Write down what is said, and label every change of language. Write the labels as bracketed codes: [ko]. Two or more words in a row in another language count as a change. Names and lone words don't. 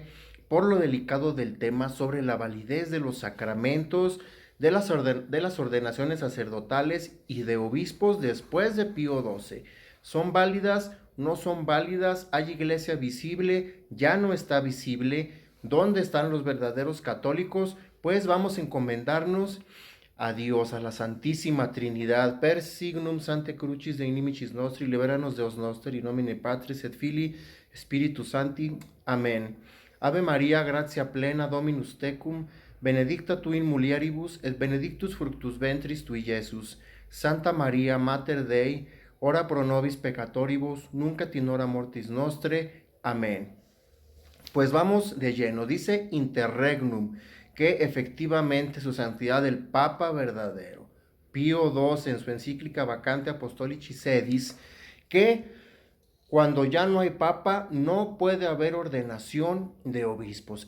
[es] Por lo delicado del tema sobre la validez de los sacramentos, de las ordenaciones sacerdotales y de obispos después de Pío XII. ¿Son válidas? ¿No son válidas? ¿Hay iglesia visible? ¿Ya no está visible? ¿Dónde están los verdaderos católicos? Pues vamos a encomendarnos a Dios, a la Santísima Trinidad, [la] per signum Sancte Crucis de inimicis nostri, liberanos Deus noster, in nomine Patris et Filii, Spiritus Sancti. Amén. Ave María, gratia plena, Dominus tecum, benedicta tu in mulieribus, et benedictus fructus ventris tui, Iesus. Santa María, Mater Dei, ora pro nobis peccatoribus, nunc et in hora mortis nostre. [es] Amén. Pues vamos de lleno. Dice interregnum que efectivamente su santidad el Papa verdadero, Pío XII, en su encíclica Vacante Apostolici Sedis, que cuando ya no hay papa no puede haber ordenación de obispos.